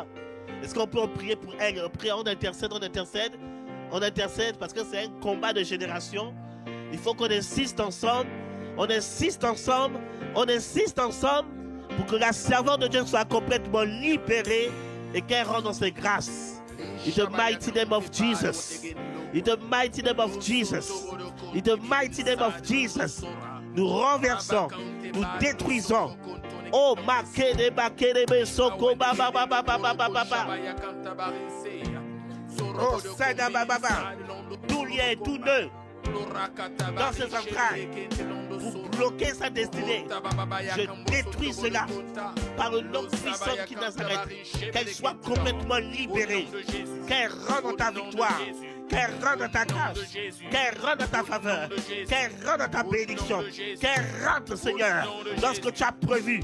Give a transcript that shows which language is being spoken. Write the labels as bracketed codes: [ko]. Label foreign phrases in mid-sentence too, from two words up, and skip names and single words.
[fr] Est-ce qu'on peut prier pour elle? On intercède, on intercède parce que c'est un combat de génération. Il faut qu'on insiste ensemble, on insiste ensemble pour que la servante de Dieu soit complètement libérée et qu'elle rentre dans ses grâces. [en] In the mighty name of Jesus. In the mighty name of Jesus. In the mighty name of Jesus. [fr] Nous renversons, nous détruisons. Oh, makede bakede soko baba baba baba baba. Oh, sada baba baba. Tout lien, tout nœud dans ses entrailles pour bloquer sa destinée. Je détruis cela par le nom puissant qui Nazareth. Qu'elle soit complètement libérée, qu'elle rentre dans ta victoire, qu'elle rentre dans ta grâce, qu'elle rentre dans ta faveur, qu'elle rentre dans ta bénédiction, qu'elle rentre, Seigneur, dans ce que tu as prévu.